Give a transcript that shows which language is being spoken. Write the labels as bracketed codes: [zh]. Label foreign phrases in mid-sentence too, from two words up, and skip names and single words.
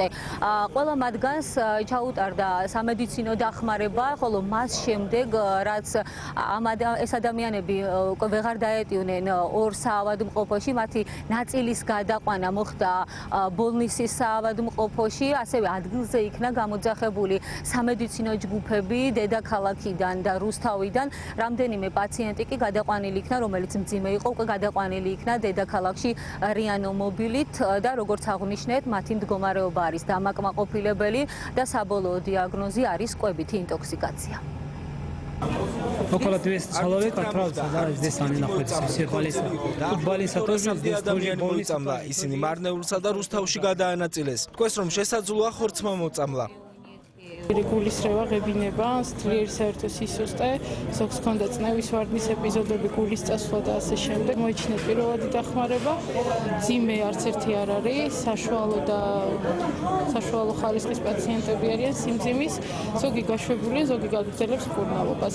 [ka] ყველა მათგანს ჩაუტარდა სამედიცინო დახმარება, ხოლო მას შემდეგ, რაც ეს ადამიანები ვეღარ დაეტინენ ორ საავადმყოფოში, მათი ნაწილის გადაყვანა მოხდა ბოლნისის საავადმყოფოში, ასევე ადგილზე იქნა გამოძახებული სამედიცინო ჯგუფები დედაქალაქიდან და რუსთავიდან. რამდენიმე პაციენტი კი გადაყვანილი იქნა, რომელიც მძიმე იყო, უკვე გადაყვანილი იქნა დედაქალაქში რიანო მობილით და როგორც აღნიშნეთ, მათი მდგომარეობა არის დამაკმაყოფილებელი და საბოლოო დიაგნოზი არის კვებითი ინტოქსიკაცია. [ru] Около 200 человек отправился, да, здесь они находятся, все футболисты тоже здесь тоже [ka] მოიწამლა, ისინი მარნეულსა და რუსთავში გადაანაწილეს. თქვეს, რომ შესაძლოა ხორცმა მოწამლა. გულისრევა, ღებინება, ძლიერი საერთო სისუსტე, ზოგს ჰქონდა წნევის ვარდნის ეპიზოდები, გულის წასვლა და ასე შემდეგ. მოიჩინეთ პირველადი დახმარება. ძიმე არც ერთი არ არის, საშუალო ხარისხის პაციენტები არიან სიმძიმის, ზოგი გაშვებულია, ზოგი გაგრძელებს მკურნალობას.